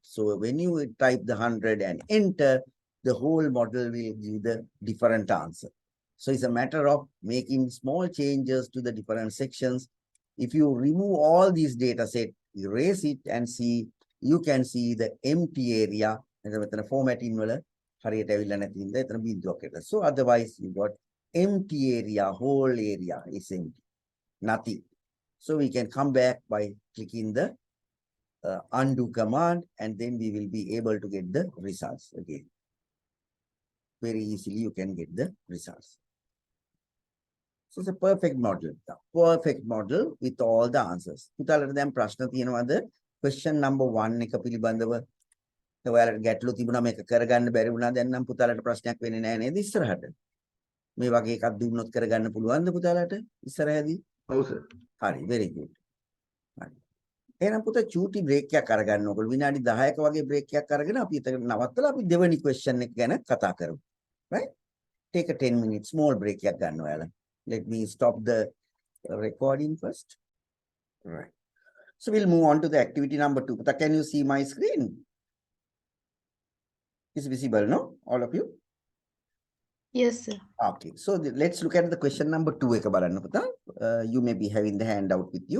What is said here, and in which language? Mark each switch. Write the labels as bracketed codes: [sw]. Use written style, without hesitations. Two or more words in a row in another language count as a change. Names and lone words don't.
[en] So when you type the 100 and enter, the whole model will give the different answer. So it's a matter of making small changes to the different sections. If you remove all these data set, erase it and see, you can see the empty area and formatting [si] හරියට ඇවිල්ලා නැති ඉඳ එතන බිඳුවක් එතන. [en] So otherwise you got empty area, whole area is empty, nothing. So we can come back by clicking the undo command, and then we will be able to get the results again. Very easily you can get the results. So it's a perfect model. The perfect model with all the answers. [si] පුතාලට දැන් ප්‍රශ්න තියෙනවද? [en] Question number 1 [si] එක පිළිබඳව ඔයාලට ගැටලු තිබුණා මේක කරගන්න බැරි වුණා දැන් නම් පුතාලට ප්‍රශ්නයක් වෙන්නේ නැහැ නේද ඉස්සරහට මේ වගේ එකක් දුන්නොත් කරගන්න පුළුවන්ද පුතාලට ඉස්සරහදී ඔව් සර් [en] හරි very good [si] හරි එහෙනම් පුතා චූටි බ්‍රේක් එකක් අරගන්න ඕගොල්ලෝ විනාඩි 10ක වගේ බ්‍රේක් එකක් අරගෙන අපි එතන නවත්තලා අපි දෙවෙනි question එක ගැන කතා කරමු [en] right take a 10 minutes small break [si] එකක් ගන්න ඔයාලා [en] let me stop the recording first right so we'll move on to the activity number 2 puta can you see my screen is visible, no? All of you? Yes, sir. Okay, so let's look at the question number 2. You may be having the handout with you.